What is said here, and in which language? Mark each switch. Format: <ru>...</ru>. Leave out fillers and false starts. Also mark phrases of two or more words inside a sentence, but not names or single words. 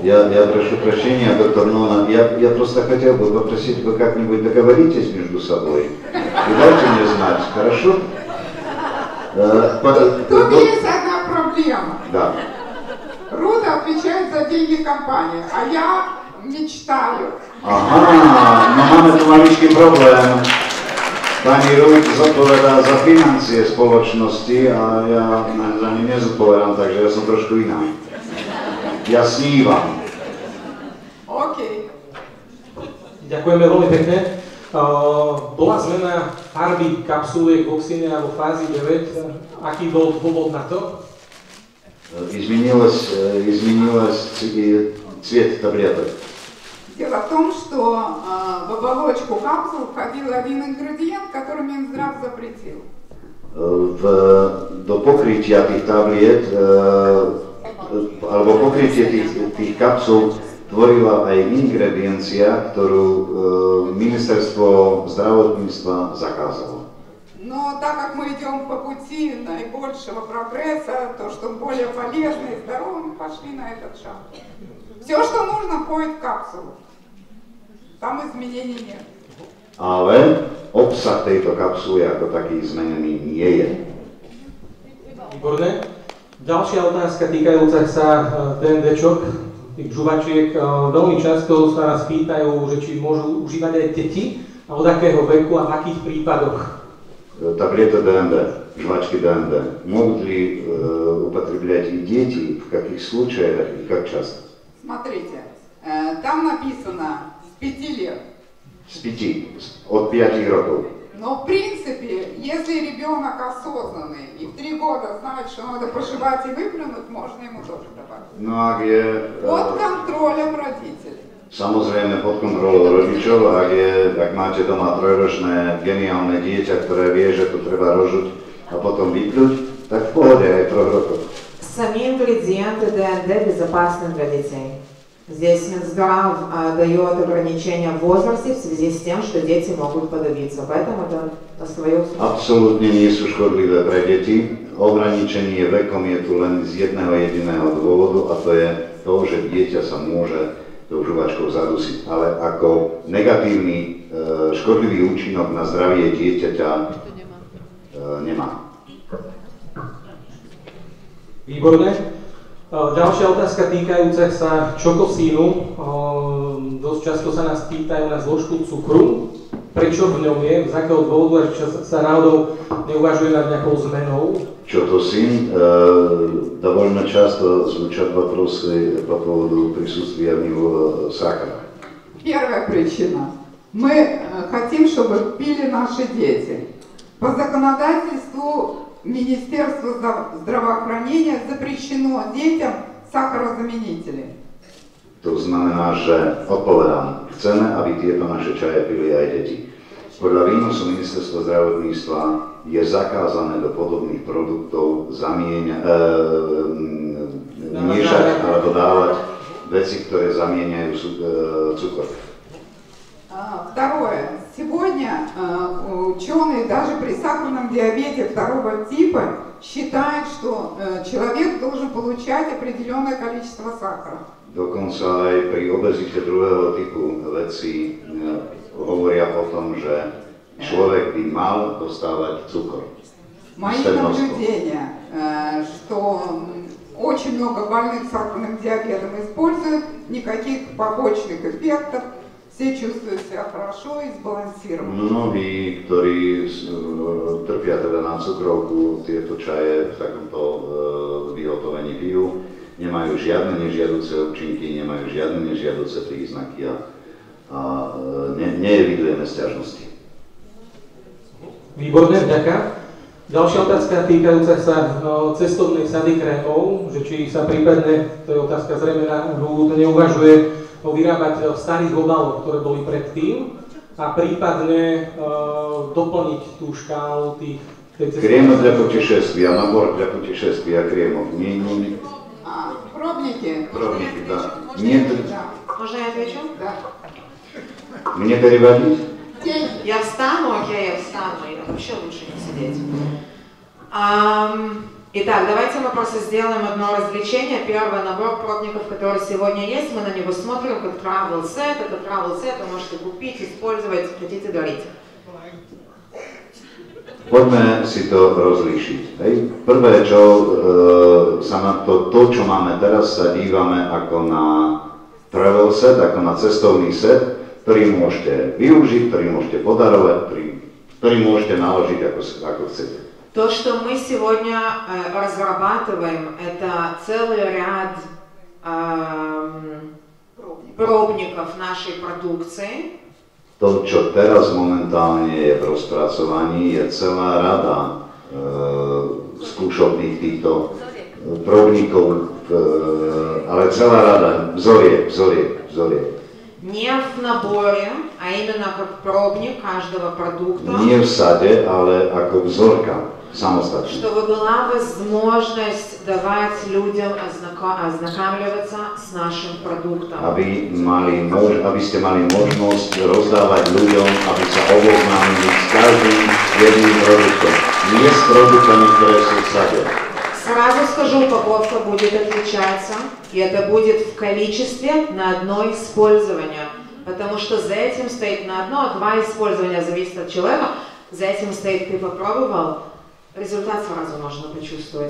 <ru>Я прошу прощения, доктор Нона, я просто хотел бы попросить, вы как-нибудь договоритесь между собой и дайте мне знать, хорошо? Тут есть одна проблема. Да. Руда отвечает за деньги компании, а я мечтаю.</ru> <sk>Aha, no máme tu maličký problém. Pani Rud zodpovedá za financie spoločnosti a ja za ne nezodpovedám, takže ja som trošku iná. Ja snívam. OK. Ďakujeme veľmi pekne. Bola zmena farby kapsuliek v oxíne vo fázi 9. Aký bol dôvod na to?</sk> <ru>Изменилась цвет таблеток. Дело в том, что в оболочку капсул входил один ингредиент, который Минздрав запретил.</ru> <sk>Do pokrytia tých tabliet, alebo pokrytie tých kapsul tvorila aj ingrediencia, ktorú Ministerstvo zdravotníctva zakázalo.</sk> <ru>Но так как мы идем по пути наибольшего прогресса, то, что более полезно и здорово, мы пошли на этот шаг. Все, что нужно, входит в капсулу. Там изменений нет.</ru> <sk>Ale obsah tejto kapsuly ako taký zmenený nie je. Výborné. Ďalšia otázka týkajúca sa DNDčok, tých žuvačiek. Veľmi často sa nás pýtajú, že či môžu užívať aj deti a od akého veku a v akých prípadoch.</sk> <ru>Таблеты ДНД, жвачки ДНД, могут ли употреблять и дети, в каких случаях и как часто? Смотрите, там написано с 5 лет. С 5,</ru> <sk>od 5 rokov.</sk> <ru>Но в принципе, если ребенок осознанный и в 3 года знает, что надо пошивать и выплюнуть, можно ему тоже добавить.</ru> <sk>No ak je...</sk> <ru>Под контролем родителей.</ru> <sk>Samozrejme pod kontrolou rodičov, ak máte doma trojročné geniálne dieťa, ktoré vie, že to treba rožuť a potom vypľuť, tak v pohode aj 3 rokov.</sk> <ru>Сами ингредиенты ДНД безопасны для детей. Здесь Минздрав дает ограничения в возрасте в связи с тем, что дети могут подавиться. Поэтому это остается.</ru> <sk>Absolútne nie sú škodlivé pre deti. Ograničenie vekom je tu len z jedného jediného dôvodu a to je to, že dieťa sa môže tou žuvačkou zadusiť, ale ako negatívny, škodlivý účinok na zdravie dieťaťa nemá. Výborné. Ďalšia otázka týkajúca sa čokosínu. Dosť často sa nás pýtajú na zložku cukru. Prečo v ňom je, z akého dôvodu, až sa náhodou neuvažuje nad nejakou zmenou?</sk> <ru>Чотосин, довольно часто звучат вопросы по поводу присутствия в него сахара. Первая причина. Мы хотим, чтобы пили наши дети. По законодательству Министерства здравоохранения запрещено детям сахарозаменители.</ru> <sk>To znamená, že odpovedám, chceme, aby tieto naše čaje pili aj deti. Podľa výnosu Ministerstva zdravotníctva je zakázané do podobných produktov miešať alebo dávať veci, ktoré zamieňajú cukor.</sk> <ru>Второе. Сегодня ученые даже при сахарном диабете 2 типа считают, что человек должен получать определенное количество сахара.</ru> <sk>Dokonca aj pri obezite 2. typu vedci hovoria o tom, že človek by mal dostávať cukor.</sk> <ru>Мои наблюдения, что очень много больных сахарным диабетом используют, никаких побочных эффектов, все чувствуют себя хорошо и сбалансированно.</ru> <sk>Mnohí, ktorí trpia teda na cukrovku, tieto čaje v takomto vyhotovení pijú, nemajú žiadne nežiaduce účinky, nemajú žiadne nežiaduce príznaky a neevidujeme sťažnosti. Výborné, vďaka. Ďalšia otázka týkajúca sa cestovnej sady krémov, že či sa prípadne, to je otázka zrejme na ľud, neuvažuje vyrábať v starých obaloch, ktoré boli predtým a prípadne doplniť tú škálu tej cestovnej.</sk> <ru>Кремы для путешествия, набор для путешествия кремов. Пробники. Пробники, да. Нет. Можно я отвечу? Да. Мне переводить? Я встану, окей, я встану, и вообще лучше не сидеть. Итак, давайте мы просто сделаем одно развлечение. Первый набор пробников, который сегодня есть, мы на него смотрим как</ru> <en>travel set.</en> <ru>Это</ru> <en>travel set,</en> <ru>вы можете купить, использовать, хотите дарить.</ru> <sk>Poďme si to rozlíšiť. Hej. Prvé, čo sa na to, čo máme teraz, sa dívame ako na</sk> <en>travel set,</en> <sk>ako na cestovný set, ktorý môžete využiť, ktorý môžete podarovať, ktorý môžete naložiť ako chcete.</sk> <ru>То, что мы сегодня разрабатываем, это целый ряд пробников нашей продукции.</ru> <sk>To, čo teraz momentálne je v rozpracovaní, je celá rada skúšobných týchto probníkov, ale celá rada vzoriek.</sk> <ru>Не в наборе, а именно как пробник каждого продукта.</ru> <sk>Nie v sade, ale ako vzorka, samostatne.</sk> <ru>Чтобы была возможность давать людям ознакомливаться с нашим продуктом.</ru> <sk>Aby ste mali možnosť rozdávať ľuďom, aby sa oboznámili s každým jedným produktom. Nie s produktami, ktoré sú v sade.</sk> <ru>Сразу скажу, упаковка будет отличаться, и это будет в количестве на одно использование, потому что за этим стоит на одно-два использования, зависит от человека, за этим стоит ты попробовал, результат сразу можно почувствовать.</ru>